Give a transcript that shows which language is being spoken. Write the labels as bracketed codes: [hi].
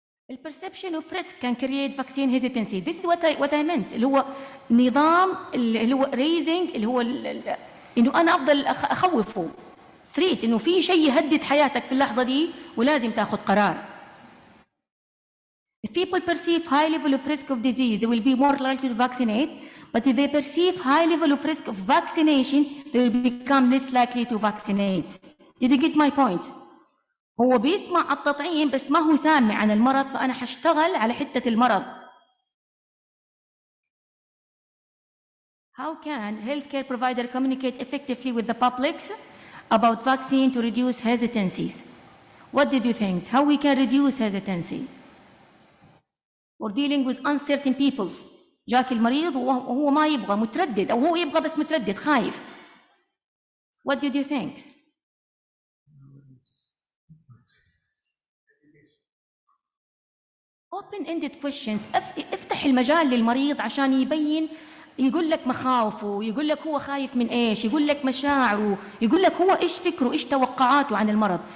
[en] البرسبشن of risk can create vaccine hesitancy. This what I meant, [ar] اللي هو نظام اللي هو ريزنج، اللي هو انه انا افضل اخوفه ثريت انه في شيء يهدد حياتك في اللحظه دي ولازم تاخذ قرار. [en] If people perceive high level of risk of disease, they will be more likely to vaccinate. But if they perceive high level of risk of vaccination, they will become less likely to vaccinate. Did you get my point? [ar] هو بيسمع التطعيم بس ما هو سامع عن المرض، فأنا حشتغل على حتة المرض. [en] How can healthcare provider communicate effectively with the public about vaccine to reduce hesitancies? What did you think? How we can reduce hesitancy? We're dealing with uncertain peoples. [ar] جاك المريض وهو ما يبغى، متردد، أو هو يبغى بس متردد خايف. [en] What did you think? Open-ended questions. [ar] افتح المجال للمريض عشان يبين، يقول لك مخاوفه، يقول لك هو خايف من ايش، يقول لك مشاعره، يقول لك هو ايش فكره، ايش توقعاته عن المرض.